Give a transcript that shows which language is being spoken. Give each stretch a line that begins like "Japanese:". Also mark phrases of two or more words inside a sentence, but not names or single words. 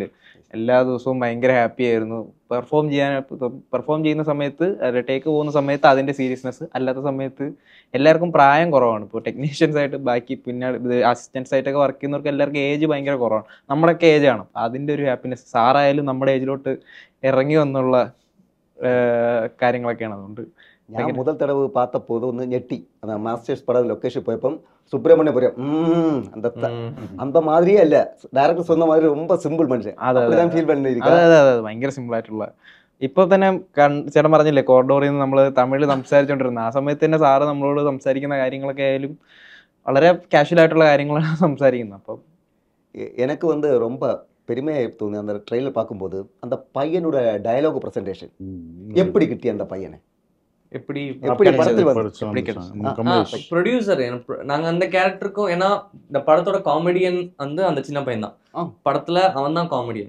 Malayalam: എല്ലാ ദിവസവും ഭയങ്കര ഹാപ്പി ആയിരുന്നു. പെർഫോം ചെയ്യുന്ന സമയത്ത്, ടേക്ക് പോകുന്ന സമയത്ത് അതിൻ്റെ സീരിയസ്നെസ്, അല്ലാത്ത സമയത്ത് എല്ലാവർക്കും പ്രായം കുറവാണ്. ഇപ്പോൾ ടെക്നീഷ്യൻസ് ആയിട്ട് ബാക്കി പിന്നെ അസിസ്റ്റൻസ് ആയിട്ടൊക്കെ വർക്ക് ചെയ്യുന്നവർക്ക് എല്ലാവർക്കും ഏജ് ഭയങ്കര കുറവാണ്. നമ്മുടെയൊക്കെ ഏജാണ്. അതിൻ്റെ ഒരു ഹാപ്പിനെസ് സാറായാലും നമ്മുടെ ഏജിലോട്ട് ഇറങ്ങി വന്നുള്ള കാര്യങ്ങളൊക്കെയാണ്. അതുകൊണ്ട് ഞാൻ മുതൽ തടവ് பார்த்தபோது ഒന്ന് ഞെട്ടി.
Tamil: அந்த மாஸ்டர்ஸ் படம் லொகேஷன் போயப்போ சுப்பிரமணியபுரம் அந்த மாதிரியே അല്ല, ഡയറക്ടർ சொன்ன மாதிரி ரொம்ப சிம்பிள் மனுஷன். அதான் ஃபீல் பண்ணிருக்கேன்.
Malayalam: അതെ ഭയങ്കര സിമ്പിൾ ആയിട്ടുള്ള. ഇപ്പൊ തന്നെ ചേട്ടൻ പറഞ്ഞില്ലേ കോറിഡോറിൽ നിന്ന് നമ്മൾ തമിഴിൽ സംസാരിച്ചോണ്ടിരുന്നത്. ആ സമയത്ത് തന്നെ സാറ് നമ്മളോട് സംസാരിക്കുന്ന കാര്യങ്ങളൊക്കെ ആയാലും വളരെ കാഷ്വൽ ആയിട്ടുള്ള കാര്യങ്ങളാണ് സംസാരിക്കുന്നത്. അപ്പം
Tamil: எனக்கு வந்து ரொம்ப பெருமையாக தோணுது அந்த ட்ரெயிலர் பார்க்கும்போது. அந்த பையனோட டயலாக் ப்ரெசன்டேஷன் எப்படி கிட்டி அந்த பையனை எப்படி ப்ரொடியூசர் நாங்க அந்த கேரக்டருக்கும், ஏன்னா இந்த படத்தோட காமெடியன் வந்து அந்த சின்ன பையன் தான் படத்துல, அவன் தான் காமெடியன்.